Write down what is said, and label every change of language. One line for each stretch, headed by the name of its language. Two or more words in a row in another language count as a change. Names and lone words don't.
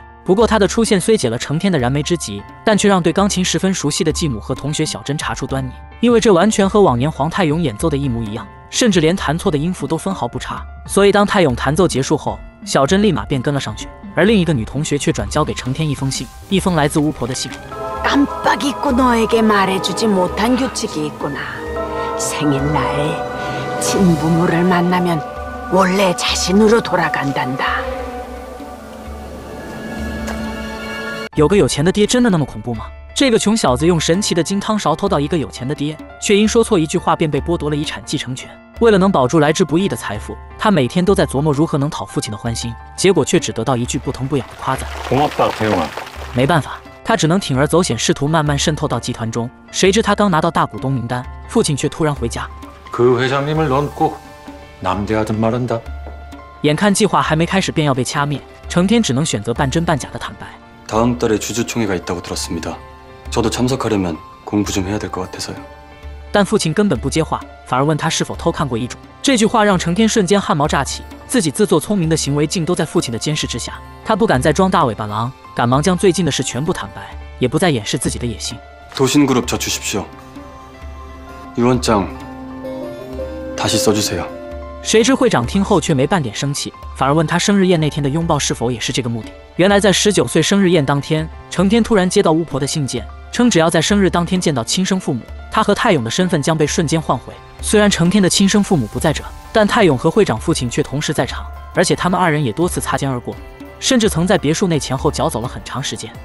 Chinese: 不过他的出现虽解了成天的燃眉之急，但却让对钢琴十分熟悉的继母和同学小珍查出端倪，因为这完全和往年黄泰勇演奏的一模一样，甚至连弹错的音符都分毫不差。所以当泰勇弹奏结束后，小珍立马便跟了上去，而另一个女同学却转交给成天一封信，一封来自巫婆的信。
Korean: 깜빡 잊고 너에게 말해주지 못한 규칙이 있구나. 생일날 친부모를 만나면 원래 자신으로 돌아간단다.
Chinese: 有个有钱的爹真的那么恐怖吗？这个穷小子用神奇的金汤勺偷到一个有钱的爹，却因说错一句话便被剥夺了遗产继承权。为了能保住来之不易的财富，他每天都在琢磨如何能讨父亲的欢心，结果却只得到一句不疼不痒的夸赞。没办法，他只能铤而走险，试图慢慢渗透到集团中。谁知他刚拿到大股东名单，父亲却突然回家。
Korean: 그 회장님을 넌 꼭 남대하든 말한다.
Chinese: 眼看计划还没开始便要被掐灭，成天只能选择半真半假的坦白。
Korean: 다음 달에 주주총회가 있다고 들었습니다. 저도 참석하려면 공부 좀 해야 될 것 같아서요.
Chinese: 但父亲根本不接话，反而问他是否偷看过遗嘱。这句话让成天瞬间汗毛炸起，自己自作聪明的行为竟都在父亲的监视之下。他不敢再装大尾巴狼，赶忙将最近的事全部坦白，也不再掩饰自己的野心。
Korean: 도신그룹 저 주십시오. 유언장 다시 써주세요.
Chinese: 谁知会长听后却没半点生气，反而问他生日宴那天的拥抱是否也是这个目的。原来在19岁生日宴当天，成天突然接到巫婆的信件，称只要在生日当天见到亲生父母，他和泰勇的身份将被瞬间换回。虽然成天的亲生父母不在这，但泰勇和会长父亲却同时在场，而且他们二人也多次擦肩而过，甚至曾在别墅内前后脚走了很长时间。